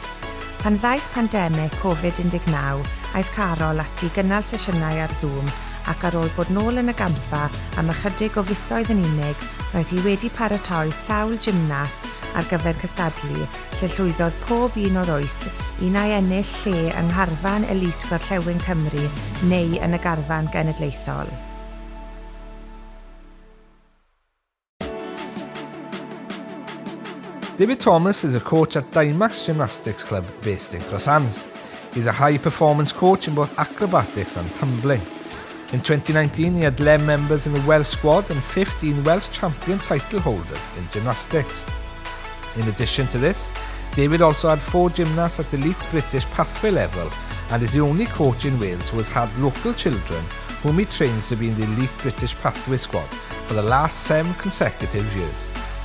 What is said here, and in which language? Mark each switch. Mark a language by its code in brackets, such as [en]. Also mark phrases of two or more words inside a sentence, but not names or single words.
[cy] Pan ddaeth pandemig Covid-19, aeth Carol ati gynnal sesiynau ar Zoom ac ar ôl bod nôl yn y gampfa am ychydig o fisoedd yn unig, roedd hi wedi paratoi sawl gymnast ar gyfer cystadlu, lle llwyddodd pob un o'r 8 i nai ennill lle yng Ngharfan Elit Gorllewin Cymru neu yn y Garfan Genedlaethol. [en] David Thomas is a coach at Dymax Gymnastics Club based in Crosshands. He's a high-performance coach in both acrobatics and tumbling. In 2019, he had 11 members in the Welsh squad and 15 Welsh champion title holders in gymnastics. In addition to this, David also had 4 gymnasts at elite British pathway level and is the only coach in Wales who has had local children whom he trains to be in the elite British pathway squad for the last 7 consecutive years.